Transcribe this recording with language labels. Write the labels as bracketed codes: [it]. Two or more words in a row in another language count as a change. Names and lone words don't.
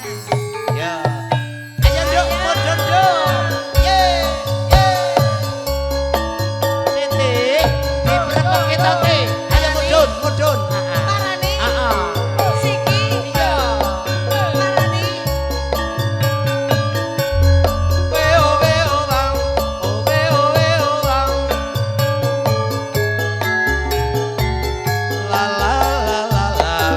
[jv] ya ayo nduk mudhun nduk ye Siti diprepok kita ki ayo mudhun Parani. heeh Siki. iya Parani. weo weo bang oh weo weo bang la la la la la